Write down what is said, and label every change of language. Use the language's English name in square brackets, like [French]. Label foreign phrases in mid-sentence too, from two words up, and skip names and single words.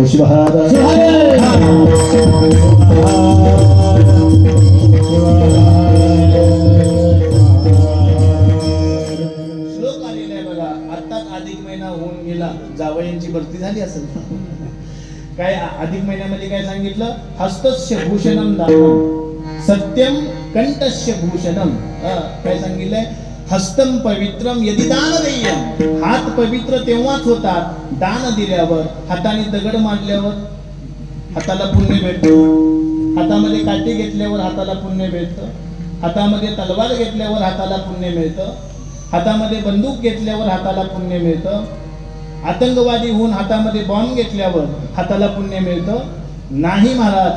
[Marathi] श्लोक आलेला आहे बघा. आत्ताच अधिक महिना होऊन गेला, जावयांची भरती झाली असेल. काय अधिक महिन्यामध्ये काय सांगितलं? [Sanskrit] हस्तस्य भूषणम दानम सत्यम कंठस्य भूषणम. [Marathi] काय सांगितलंय? [Sanskrit] हस्तम पवित्रम यदि दान देयम. [Marathi] हात पवित्र तेव्हाच होतात दान दिल्यावर. हाताने दगड मारल्यावर हाताला पुण्य भेटतं, हातामध्ये काठी घेतल्यावर हाताला पुण्य भेटतं, हातामध्ये तलवार घेतल्यावर हाताला पुण्य मिळतं, हातामध्ये बंदूक घेतल्यावर हाताला पुण्य मिळतं, आतंकवादी होऊन हातामध्ये बॉम्ब घेतल्यावर हाताला पुण्य मिळतं नाही महाराज.